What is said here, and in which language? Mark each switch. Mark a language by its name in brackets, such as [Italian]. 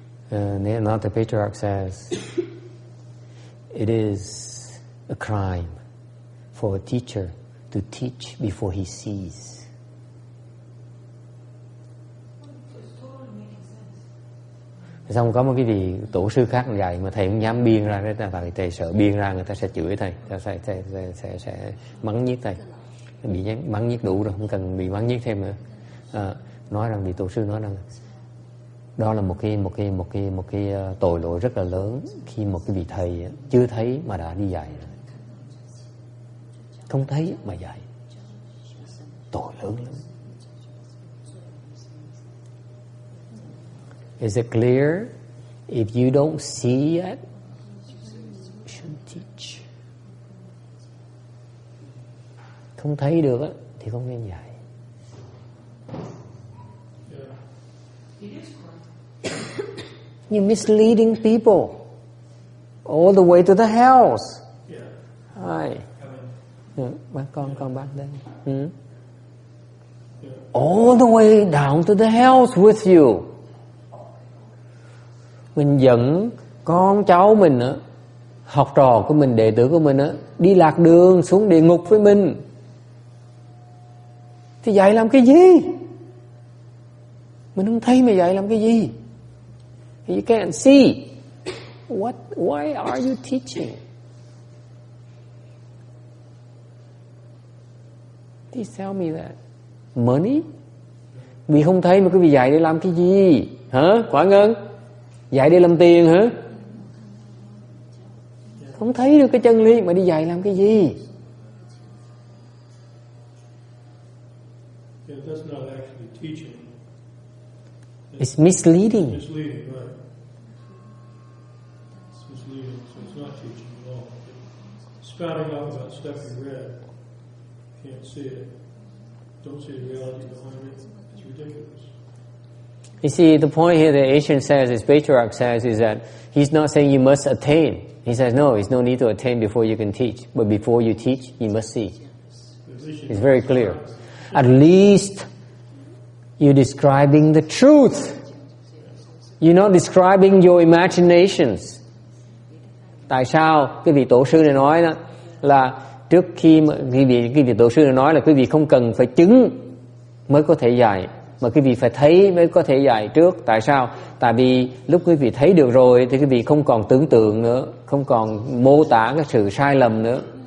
[English] And then another patriarch says, it is a crime for a teacher to teach before he sees. [Vietnamese] Xong có một cái vị tổ sư khác dạy mà thầy không dám biên ra, đấy tại thầy sợ biên ra người ta sẽ chửi thầy, sẽ mắng nhiếc thầy. Bị mắng nhiếc đủ rồi, không cần bị mắng nhiếc thêm nữa. Nói rằng vị tổ sư nói rằng đó là một cái tội lỗi rất là lớn khi một cái vị thầy chưa thấy mà đã đi dạy, không thấy mà dạy, tội lớn lắm. [English] Is it clear? If you don't see yet, you shouldn't teach. [Vietnamese] Không thấy được á thì không nên dạy. [English] You're misleading people all the way to the house. Hi. [Vietnamese] Bác con bác đây. [English] All the way down to the house with you. [Vietnamese] Mình dẫn con cháu mình á, học trò của mình, đệ tử của mình á, đi lạc đường xuống địa ngục với mình. Thì dạy làm cái gì? Mình không thấy mà dạy làm cái gì? [English] You can't see. Why are you teaching? Please tell me that. Money? [Vietnamese] Vì không thấy mà quý vị dạy để làm cái gì? Hả? Quả Ngân? Dạy để làm tiền hả? Không thấy được cái chân lý mà đi dạy làm cái gì? [English] Yeah, that's not actually teaching. It's misleading. Misleading, right? It's misleading, so it's not teaching at all. Spouting off about stuff you read, can't see it. Don't see the reality behind it. It's ridiculous. You see, the point here that Asian says, his patriarch says, is that he's not saying you must attain. He says, no, there's no need to attain before you can teach. But before you teach, you must see. It's very clear. At least you're describing the truth. You're not describing your imaginations. [Vietnamese] Tại sao cái vị tổ sư này nói đó là trước khi mà cái vị tổ sư này nói là quý vị không cần phải chứng mới có thể dạy, mà quý vị phải thấy mới có thể dạy trước. Tại sao? Tại vì lúc quý vị thấy được rồi thì quý vị không còn tưởng tượng nữa, không còn mô tả cái sự sai lầm nữa.